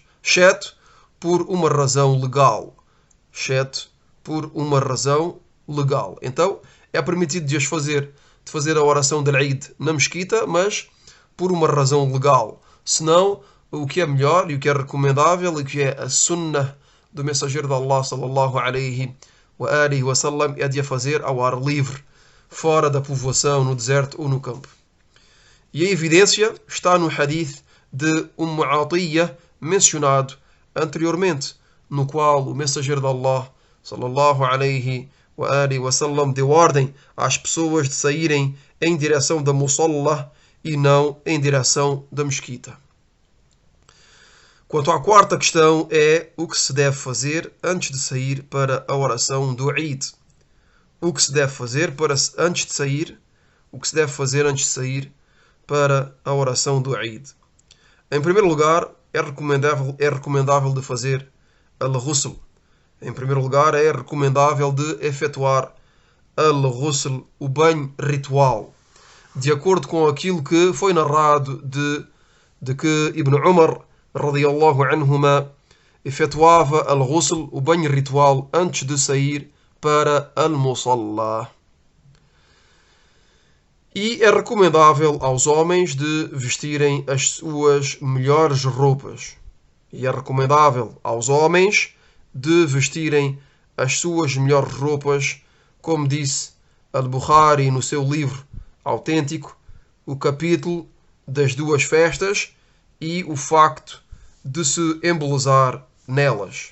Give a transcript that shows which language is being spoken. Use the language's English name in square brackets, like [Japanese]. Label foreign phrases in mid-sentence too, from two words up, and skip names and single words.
[Portuguese] Exceto por uma razão legal. Exceto por uma razão legal. Então, é permitido de fazer a oração de Eid na mesquita, mas por uma razão legal. Senão, o que é melhor e o que é recomendável e o que é a sunnah do mensageiro de Allah, [Arabic] صلى الله عليه وعلى آله وسلم, [Portuguese] é de a fazer ao ar livre, fora da povoação, no deserto ou no campo. E a evidência está no hadith de Atiyya mencionado anteriormente, no qual o mensageiro de Allah, [Arabic] صلى الله عليه وعلى آله وسلم, [Portuguese] deu ordem às pessoas de saírem em direção da musalla e não em direção da mesquita. Quanto à quarta questão, é o que se deve fazer antes de sair para a oração do Eid. O que se deve fazer antes de sair? O que se deve fazer antes de sair para a oração do Eid? Em primeiro lugar, é recomendável de fazer al-ghusl. Em primeiro lugar, é recomendável de efetuar al-ghusl, o banho ritual, de acordo com aquilo que foi narrado de que Ibn Umar, [Arabic] رضي الله عنهما, [Portuguese] efetuava al-ghusl, o banho ritual, antes de sair para al-musalla. E é recomendável aos homens de vestirem as suas melhores roupas. E é recomendável aos homens de vestirem as suas melhores roupas, como disse Al-Bukhari no seu livro autêntico, o capítulo das duas festas e o facto de se embelezar nelas.